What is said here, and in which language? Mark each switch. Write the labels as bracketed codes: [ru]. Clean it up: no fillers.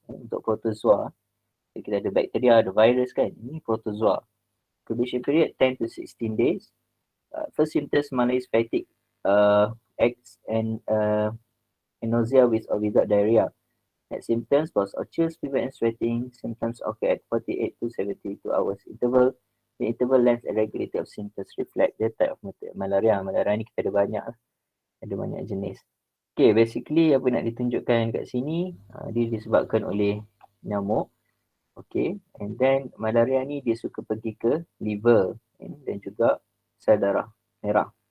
[ms] Untuk protozoa, kita ada bakteria, ada virus kan. Ini protozoa. [en] Incubation period 10 to 16 days. First symptoms, malaise, fatigue, acts and nausea with or without diarrhea. Next symptoms, pulse or chills, fever and sweating. Symptoms occur at 48 to 72 hours interval. The interval length and regularity of symptoms reflect the type of malaria. [ms] Malaria ni kita ada banyak lah. Ada banyak jenis. Okay, basically apa nak ditunjukkan kat sini, dia disebabkan oleh nyamuk. Okay, and then malaria ni dia suka pergi ke liver dan juga sel darah merah.